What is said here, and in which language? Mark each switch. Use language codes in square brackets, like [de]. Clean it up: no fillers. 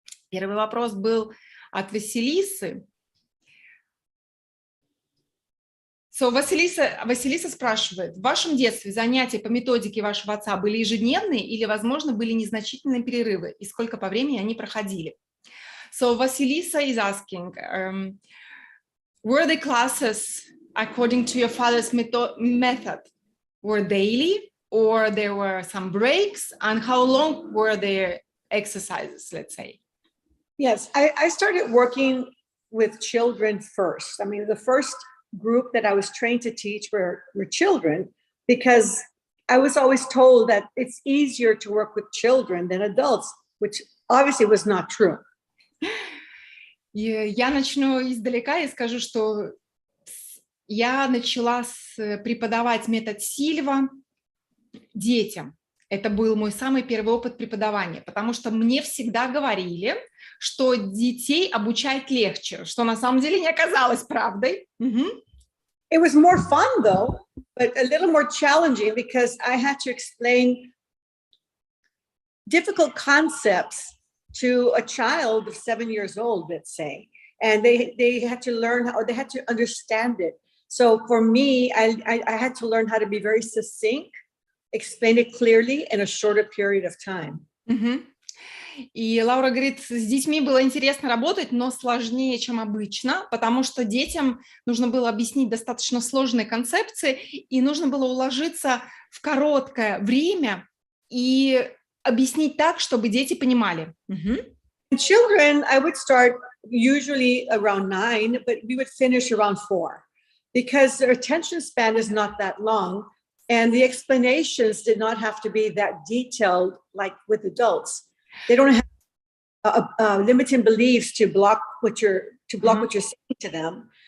[ru] Первый вопрос был от Василисы. So, Василиса спрашивает, в вашем детстве занятия по методике вашего отца были ежедневные или, возможно, были незначительные перерывы? И сколько по времени они проходили? [en] So, Василиса is asking, were the classes, according to your father's method, were daily or there were some breaks? And how long were their exercises, let's say? Yes, I started working with children first. I mean, the first group that I was trained to teach were children, because I was always told that it's easier to work with children than adults, which obviously was not true. [ru] Я начну издалека и скажу, что я начала преподавать метод Сильва детям. Это был мой самый первый опыт преподавания, потому что мне всегда говорили, что детей обучать легче, что на самом деле не оказалось правдой. [en] It was more fun though, but a little more challenging because I had to explain difficult concepts to a child of 7 years old, let's say, and they had to learn how, they had to understand it. So for me, I had to learn how to be very succinct, explain it clearly in a shorter period of time. [ru] И Лаура говорит, с детьми было интересно работать, но сложнее, чем обычно, потому что детям нужно было объяснить достаточно сложные концепции, и нужно было уложиться в короткое время и объяснить так, чтобы дети понимали. [en] Children, I would start usually around 9, but we would finish around 4, because their attention span is not that long. And the explanations did not have to be that detailed like with adults. They don't have limiting beliefs to block what you're saying to them.